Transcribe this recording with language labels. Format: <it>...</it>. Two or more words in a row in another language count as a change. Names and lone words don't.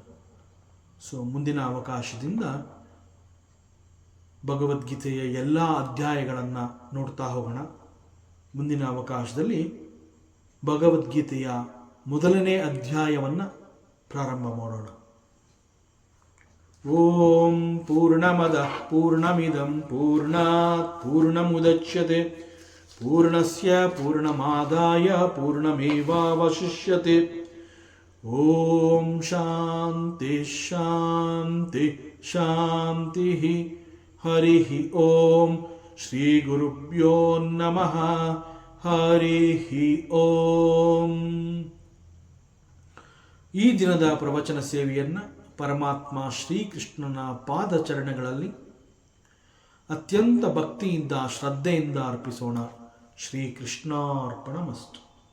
<kn>ಸೊ ಮುಂದಿನ ಅವಕಾಶದಿಂದ ಭಗವದ್ಗೀತೆಯ ಎಲ್ಲ ಅಧ್ಯಾಯಗಳನ್ನು ನೋಡ್ತಾ ಹೋಗೋಣ. ಮುಂದಿನ ಅವಕಾಶದಲ್ಲಿ ಭಗವದ್ಗೀತೆಯ ಮೊದಲನೇ ಅಧ್ಯಾಯವನ್ನು ಪ್ರಾರಂಭ ಮಾಡೋಣ.</kn> <sa>ಓಂ ಪೂರ್ಣಮದ ಪೂರ್ಣಮಿದಂ ಪೂರ್ಣಾತ್ ಪೂರ್ಣಮುದಚ್ಯತೆ ಪೂರ್ಣಸ್ಯ ಪೂರ್ಣಮಾದಾಯ ಪೂರ್ಣಮೇವಾವಶಿಷ್ಯತೆ. ಓಂ ಶಾಂತಿ ಶಾಂತಿ ಶಾಂತಿ. ಹರಿ ಓಂ. ಶ್ರೀ ಗುರುಭ್ಯೋ ನಮಃ. ಹರಿ ಓಂ.</sa> <kn>ಈ ದಿನದ ಪ್ರವಚನ ಸೇವೆಯನ್ನು ಪರಮಾತ್ಮ ಶ್ರೀಕೃಷ್ಣನ ಪಾದಚರಣಗಳಲ್ಲಿ ಅತ್ಯಂತ ಭಕ್ತಿಯಿಂದ ಶ್ರದ್ಧೆಯಿಂದ ಅರ್ಪಿಸೋಣ.</kn> <sa>ಶ್ರೀಕೃಷ್ಣಾರ್ಪಣಮಸ್ತು.</sa>